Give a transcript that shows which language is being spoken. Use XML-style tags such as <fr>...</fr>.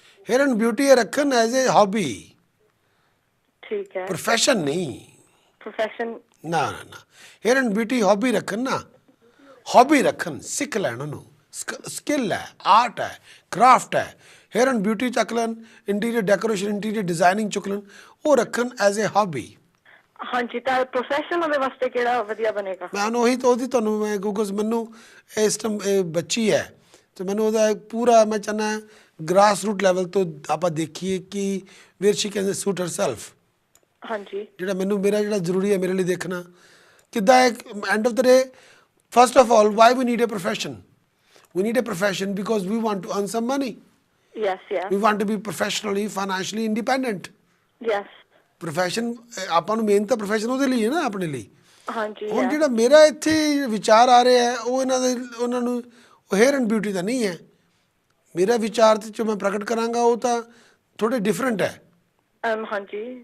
<en>hair and beauty ਰੱਖਣ as a hobby,</en> <pa>ਠੀਕ ਹੈ। प्रोफेशन नहीं। ਪ੍ਰੋਫੈਸ਼ਨ। ਨਾ ਨਾ ਨਾ,</pa> <en>hair and beauty hobby</en> <pa>ਰੱਖਣ ਨਾ, हॉबी ਰੱਖਣ, ਸਿੱਖ ਲੈਣ ਉਹਨੂੰ। ਸਕਿੱਲ ਹੈ, ਆਰਟ ਹੈ, ਕ੍ਰਾਫਟ ਹੈ।</pa> <en>hair and beauty</en> <pa>ਚੱਕ ਲੈਣ, ਇੰਟੀਰੀਅਰ ਡੈਕੋਰੇਸ਼ਨ, ਇੰਟੀਰੀਅਰ ਡਿਜ਼ਾਈਨਿੰਗ ਚੁੱਕ ਲੈਣ, ਉਹ ਰੱਖਣ</pa> <en>As a hobby.</en> <pa>ਹਾਂਜੀ, ਤਾਂ ਪ੍ਰੋਫੈਸ਼ਨ ਉਹਦੇ ਵਾਸਤੇ ਕਿਹੜਾ ਵਧੀਆ ਬਣੇਗਾ? ਮੈਂ ਉਹੀ ਤਾਂ ਉਹਦੀ ਤੁਹਾਨੂੰ ਮੈਂ ਕਿਉਂਕਿ ਮੈਨੂੰ ਇਸ ਟਾਈਮ ਇਹ ਬੱਚੀ ਹੈ ਤੇ ਮੈਨੂੰ ਉਹਦਾ ਪੂਰਾ ਮੈਂ ਚਾਹੁੰਦਾ ਗ੍ਰਾਸ ਰੂਟ ਲੈਵਲ ਤੋਂ ਆਪਾਂ ਦੇਖੀਏ ਕਿ</pa> <en>Where she can suit herself.</en> <pa>ਹਾਂਜੀ। ਜਿਹੜਾ ਮੈਨੂੰ ਮੇਰਾ ਜਿਹੜਾ ਜ਼ਰੂਰੀ ਹੈ ਮੇਰੇ ਲਈ ਦੇਖਣਾ ਕਿੱਦਾਂ ਹੈ।</pa> <en>End of the day, first of all, why we need a profession? We need a profession because we want to earn some money. Yes, yes. We want to be professionally, financially independent. Yes.</en> <pa>Profession ਆਪਾਂ ਨੂੰ main ਤਾਂ profession ਉਹਦੇ ਲਈ ਹੈ ਨਾ, ਆਪਣੇ ਲਈ। ਹਾਂਜੀ। ਹੁਣ ਜਿਹੜਾ ਮੇਰਾ ਇੱਥੇ ਵਿਚਾਰ ਆ ਰਿਹਾ ਹੈ ਉਹ ਉਹਨਾਂ ਨੂੰ</pa> <en>hair and beauty</en> <pa>ਤਾਂ ਨਹੀਂ ਹੈ। ਮੇਰਾ ਵਿਚਾਰ ਤੇ ਜੋ ਮੈਂ ਪ੍ਰਗਟ ਕਰਾਂਗਾ ਉਹ ਤਾਂ ਥੋੜੇ ਡਿਫਰੈਂਟ ਹੈ। ਹਾਂਜੀ।</pa>